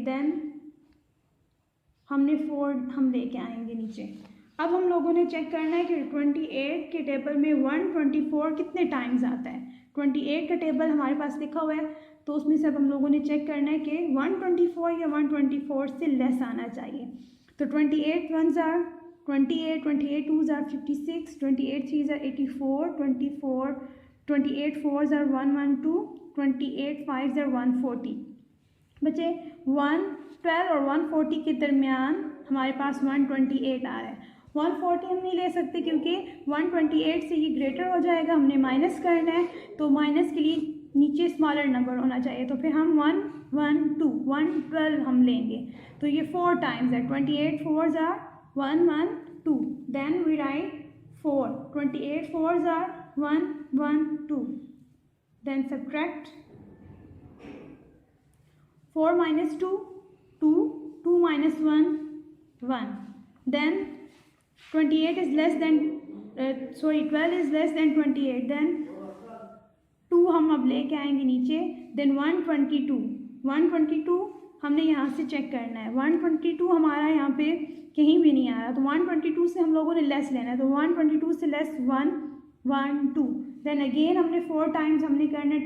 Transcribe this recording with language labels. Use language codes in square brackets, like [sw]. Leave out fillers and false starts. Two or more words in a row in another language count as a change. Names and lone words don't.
[ur] دین ہم نے 4 ہم لے کے آئیں گے نیچے. اب ہم لوگوں نے چیک کرنا ہے کہ 28 کے ٹیبل میں 124 کتنے ٹائمز آتا ہے. 28 کا ٹیبل ہمارے پاس لکھا ہوا ہے، تو اس میں سے اب ہم لوگوں نے چیک کرنا ہے کہ 124 یا 124 سے لیس آنا چاہیے. [en] तो 28 1s are 28, 28 2s are 56, 28 3s are 84, 28 4s are 112, 28 5s are 140. [ur] بچے 112 اور 140 کے درمیان ہمارے پاس 128 آ رہا ہے. 140 ہم نہیں لے سکتے کیونکہ 128 سے یہ گریٹر ہو جائے گا. ہم نے مائنس کرنا ہے، تو مائنس کے لیے نیچے سمالر نمبر ہونا چاہیے. تو پھر ہم 112 ہم لیں گے، تو یہ 4 ٹائمز ہے. [en] 28 4s are 112. then we write 4. 28 4s are 112. then subtract 4 minus 2 2, 2 minus 1 1. Then 28 is less than 12 is less than 28. [ur] then 2 ہم اب لے کے آئیں گے نیچے. then 122 ہم نے یہاں سے چیک کرنا ہے. 122 ہمارا یہاں پہ کہیں بھی نہیں آ رہا، تو 122 سے ہم لوگوں نے لیس لینا ہے. تو 122 سے لیس 1 1 2. [en] then again [ur] ہم نے 4 ٹائمز ہم نے کرنا ہے.